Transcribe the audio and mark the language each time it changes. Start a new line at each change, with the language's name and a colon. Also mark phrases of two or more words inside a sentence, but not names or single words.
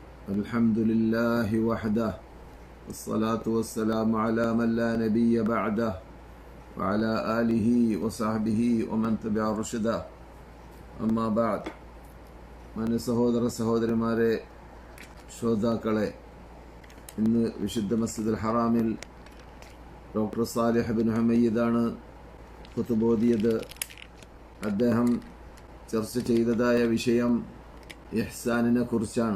Arabic: الحمد لله وحده والصلاة والسلام على من لا نبي بعده وعلى آله وصحبه ومن تبع رشده أما بعد
Malayalam: മാന്യ സഹോദര സഹോദരിമാരെ, ശ്രോതാക്കളെ, ഇന്ന് വിശുദ്ധ മസ്ജിദുൽ ഹറാമിൽ ഡോക്ടർ സാലിഹ് ബിൻ ഹുമയ്യിദാണ് ഖുതുബ ഓതിയത്. അദ്ദേഹം ചർച്ച ചെയ്തതായ വിഷയം ഇഹ്സാനിനെ കുറിച്ചാണ്.